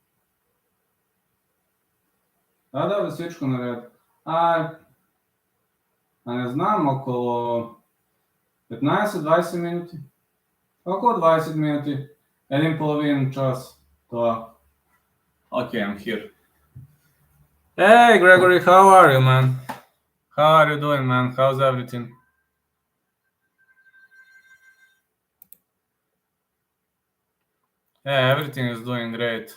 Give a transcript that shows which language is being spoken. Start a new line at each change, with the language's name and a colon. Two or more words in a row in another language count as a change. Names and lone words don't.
Bulgarian: Da, всичко наред. А не знам, около 15-20 минути. Около 20 минути. Един половин час. Това.
English: Okay, I'm here. Hey, Gregory, how are you, man? How are you doing, man? How's everything? Yeah, everything is doing great.